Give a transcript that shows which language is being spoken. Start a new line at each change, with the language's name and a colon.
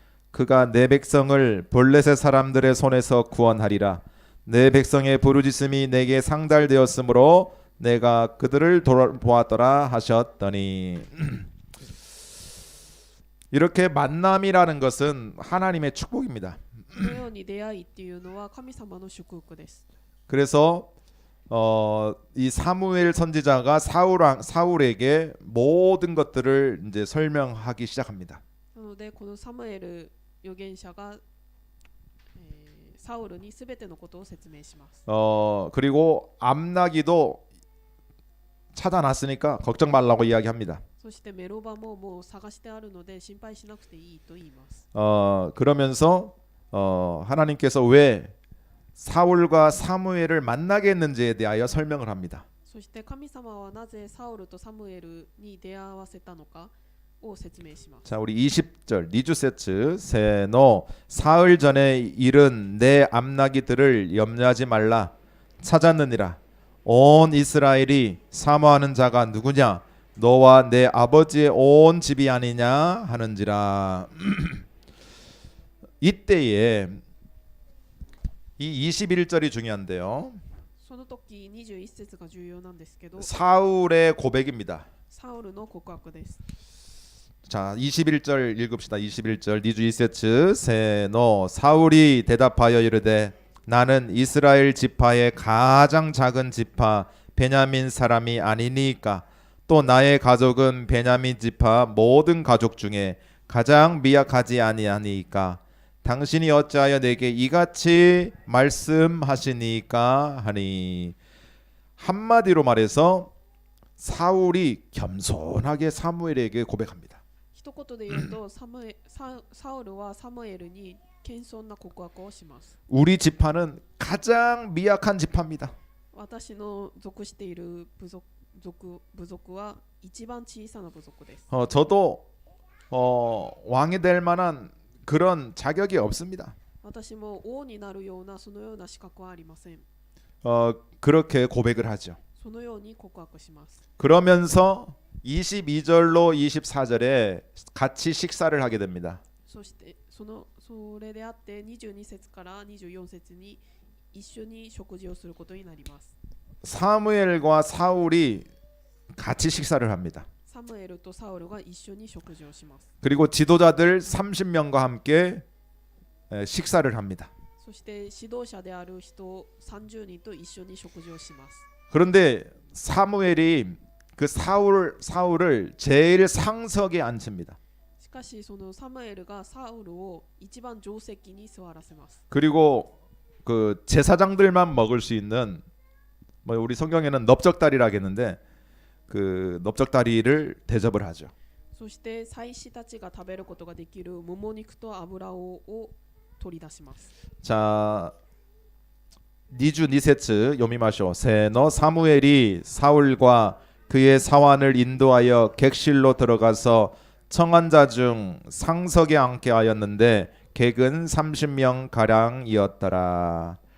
Korean: 그가 내 백성을 블레셋 사람들의 손에서 구원하리라. 내 백성의 부르짖음이 내게 상달되었으므로 내가 그들을 보았더라 하셨더니 이렇게 만남이라는 것은 하나님의 축복입니다.
Japanese: このように出会いっていうのは神様の祝福です。
Korean: 그래서 이 사무엘 선지자가 사울에게 모든 것들을 이제 설명하기 시작합니다.
Japanese: なのでこのサムエル預言者が、サウルにすべてのことを説明します。
Korean: 그리고 암나기도 찾아놨으니까 걱정 말라고 이야기합니다.
Japanese: そしてメロバももう探してあるので心配しなくていいと言います。
Korean: 그러면서 하나님께서 왜 사울과 사무엘을 만나게 했는지에 대하여 설명을 합니다.
Japanese: そして神様はなぜサウルとサムエルに出会わせたのかを説明します。
Korean: 자, 우리 20절
Japanese: 니주세츠 세노
Korean: 사흘 전에 일은 내 암나기들을 염려하지 말라 찾았느니라. 온 이스라엘이 사모하는 자가 누구냐? 너와 내 아버지의 온 집이 아니냐 하는지라. 이때에 이 21절이 중요한데요.
Japanese: その時21節が重要なんですけど、
Korean: 사울의 고백입니다.
Japanese: サウルの告白です。
Korean: 자, 21절 읽읍시다. 21절
Japanese: 니주 이세츠 세노
Korean: 사울이 대답하여 이르되 나는 이스라엘 지파의 가장 작은 지파 베냐민 사람이 아니니까 또 나의 가족은 베냐민 지파 모든 가족 중에 가장 미약하지 아니하니까 당신이 어찌하여 내게 이같이 말씀하시니까 하니. 한마디로 말해서 사울이 겸손하게 사무엘에게 고백합니다.
Japanese: 一言で言うとサウルはサムエルに謙遜な告白をします。
Korean: 우리 지파는 가장 미약한 지파입니다.
Japanese: 私の属している部族は一番小さな部族です。
Korean: 저도 왕이 될 만한 그런 자격이 없습니다.
Japanese: 私も王になるようなそのような資格はありません。
Korean: 그렇게 고백을 하죠.
Japanese: そのように告白します。
Korean: 그러면서 22절로 24절에 같이 식사를 하게 됩니다.
Japanese: そしてそれであって22節から24節に一緒に食事をすることになります。
Korean: 사무엘과 사울이 같이 식사를 합니다.
Japanese: サムエルとサウルが一緒に食事をします。
Korean: 그리고 지도자들 30명과 함께 식사를 합니다.
Japanese: そして指導者である人30人と一緒に食事をします。
Korean: 그런데 사무엘이 그 사울을 제일 상석에 앉힙니다.
Japanese: しかしそのサムエルがサウルを一番上席に座らせます。
Korean: 그리고 그 제사장들만 먹을 수 있는 뭐 우리 성경에는 넓적다리라겠는데 그 넓적다리를 대접을 하죠.
Japanese: そして祭司たちが食べることができるもも肉と油を取り出します。 자, 니주 니세츠 요미마쇼.
Korean: 세너 사무엘이 사울과 그의 사환을 인도하여 객실로 들어가서 청한자 중 상석에 앉게 하였는데 객은 30명 가량이었더라.